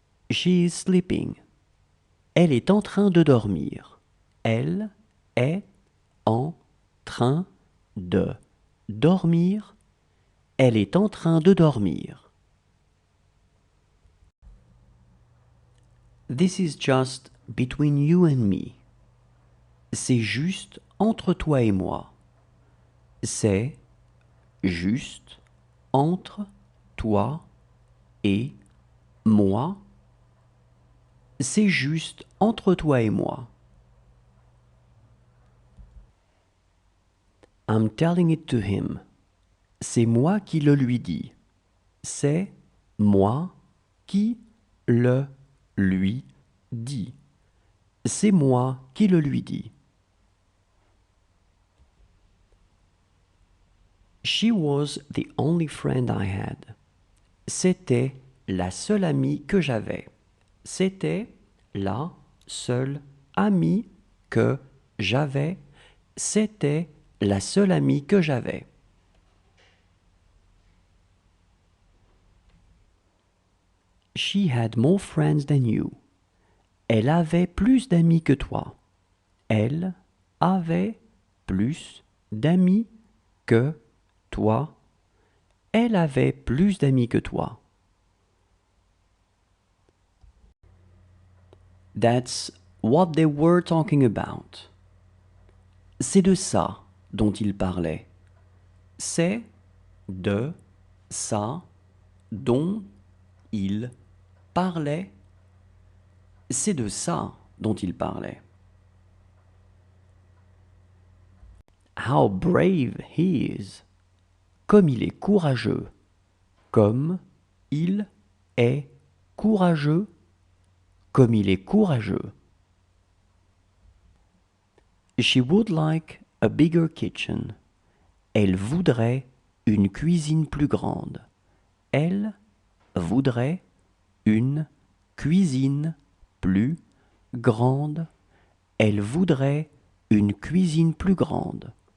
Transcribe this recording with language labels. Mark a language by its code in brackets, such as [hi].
[en] She is sleeping. [fr] Elle est en train de dormir. Elle est en train de dormir. Elle est en train de dormir. [en] This is just between you and me. [fr] C'est juste entre toi et moi. C'est juste entre toi et moi. C'est juste entre toi et moi. [en] I'm telling it to him. [fr] C'est moi qui le lui dis. C'est moi qui le lui dis. C'est moi qui le lui dis. [en] She was the only friend I had. [fr] C'était la seule amie que j'avais. C'était la seule amie que j'avais. C'était la seule amie que j'avais. [en] She had more friends than you. [fr] Elle avait plus d'amis que toi. Elle avait plus d'amis que toi. Elle avait plus d'amis que toi. [en] That's what they were talking about. [fr] C'est de ça dont ils parlaient. C'est de ça dont ils parlaient. C'est de ça dont ils parlaient. [en] How brave he is. [fr] Comme il est courageux. Comme il est courageux. Comme il est courageux. [en] She would like a bigger kitchen. [fr] Elle voudrait une cuisine plus grande. Elle voudrait une cuisine plus grande. Elle voudrait une cuisine plus grande.